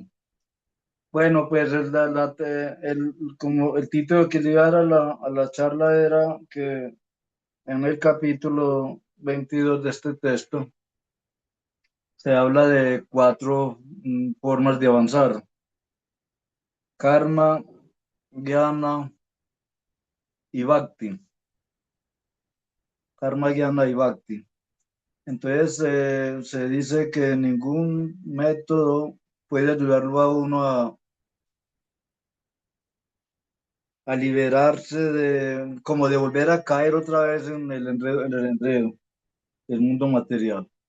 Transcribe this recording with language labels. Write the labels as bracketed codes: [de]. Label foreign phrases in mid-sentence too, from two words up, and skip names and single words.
[es] Bueno, pues como el título que le iba a dar a la charla era que en el capítulo 22 de este texto se habla de cuatro formas de avanzar: karma, jnana y bhakti. Karma, jnana y bhakti. Entonces se dice que ningún método puede ayudarlo a uno a liberarse como de volver a caer otra vez en el enredo del mundo material.